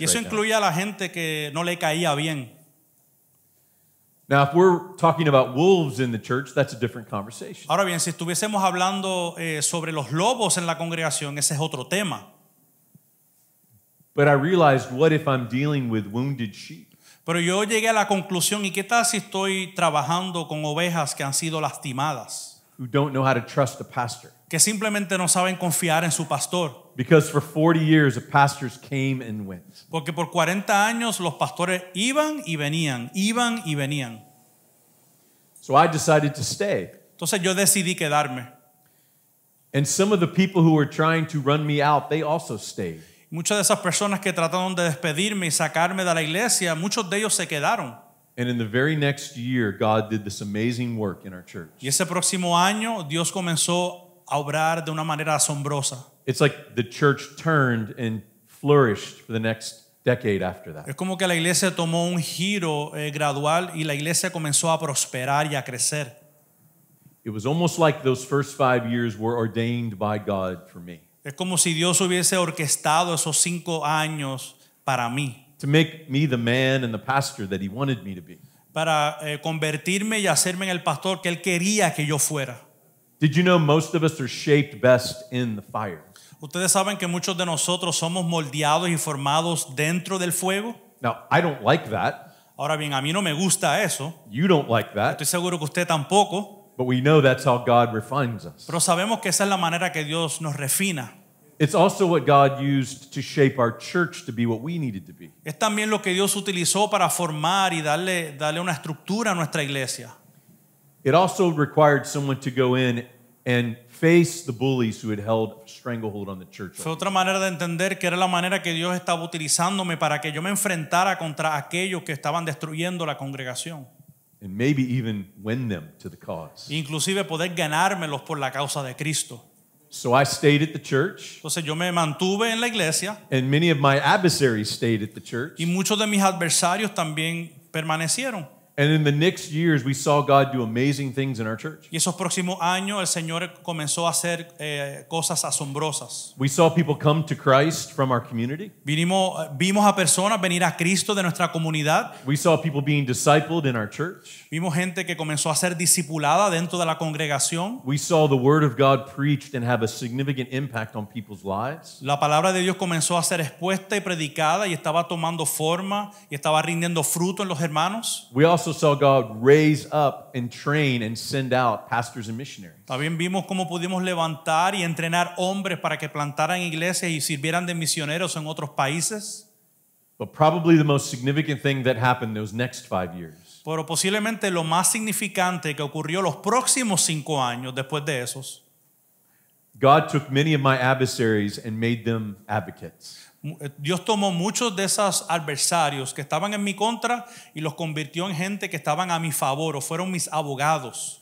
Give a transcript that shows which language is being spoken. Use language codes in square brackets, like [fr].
[es] Y eso [en] right now. [es] incluye a la gente que no le caía bien. [en] Now, if we're talking about wolves in the church, that's a different conversation. [es] Ahora bien, si estuviésemos hablando sobre los lobos en la congregación, ese es otro tema. [en] But I realized, what if I'm dealing with wounded sheep? [es] Pero yo llegué a la conclusión, ¿y qué tal si estoy trabajando con ovejas que han sido lastimadas? [en] Who don't know how to trust a pastor? [es] que simplemente no saben confiar en su pastor. [en] Because for 40 years, the pastors came and went. [es] Porque por 40 años los pastores iban y venían, iban y venían. [en] So I decided to stay. [es] Entonces yo decidí quedarme. [en] And some of the people who were trying to run me out, they also stayed. [es] Muchas de esas personas que trataron de despedirme y sacarme de la iglesia, muchos de ellos se quedaron. [en] And in the very next year, God did this amazing work in our church. [es] Y ese próximo año Dios comenzó a obrar de una manera asombrosa. [en] It's like the church turned and flourished for the next decade after that. [es] Es como que la iglesia tomó un giro gradual y la iglesia comenzó a prosperar y a crecer. [en] It was almost like those first 5 years were ordained by God for me. [es] Es como si Dios hubiese orquestado esos 5 años para mí. [en] To make me the man and the pastor that he wanted me to be. [es] Para convertirme y hacerme en el pastor que Él quería que yo fuera. [en] Did you know most of us are shaped best in the fire? [es] Ustedes saben que muchos de nosotros somos moldeados y formados dentro del fuego. [en] Now, I don't like that. [es] Ahora bien, a mí no me gusta eso. [en] You don't like that. [es] Estoy seguro que usted tampoco. [en] But we know that's how God refines us. [es] Pero sabemos que esa es la manera que Dios nos refina. [en] It's also what God used to shape our church to be what we needed to be. [es] Es también lo que Dios utilizó para formar y darle una estructura a nuestra iglesia. [en] It also required someone to go in and face the bullies who had held stranglehold on the church. [es] Fue otra manera de entender que era la manera que Dios estaba utilizándome para que yo me enfrentara contra aquellos que estaban destruyendo la congregación. [en] And maybe even win them to the cause. [es] Inclusive poder ganármelos por la causa de Cristo. [en] So I stayed at the church, [es] Entonces yo me mantuve en la iglesia [en] and many of my adversaries stayed at the church. [es] y muchos de mis adversarios también permanecieron. [en] And in the next years, we saw God do amazing things in our church. [es] Y esos próximos años el Señor comenzó a hacer cosas asombrosas. [en] We saw people come to Christ from our community. [es] Vimos a personas venir a Cristo de nuestra comunidad. [en] We saw people being discipled in our church. [es] Vimos gente que comenzó a ser discipulada dentro de la congregación. [en] We saw the word of God preached and have a significant impact on people's lives. [es] La palabra de Dios comenzó a ser expuesta y predicada y estaba tomando forma y estaba rindiendo fruto en los hermanos. [en] We also saw God raise up and train and send out pastors and missionaries. [es] También vimos cómo pudimos levantar y entrenar hombres para que plantaran iglesias y sirvieran de misioneros en otros países. [en] But probably the most significant thing that happened those next 5 years [es] Pero posiblemente lo más significante que ocurrió los próximos 5 años después de esos, [en] God took many of my adversaries and made them advocates. [es] Dios tomó muchos de esos adversarios que estaban en mi contra y los convirtió en gente que estaban a mi favor o fueron mis abogados.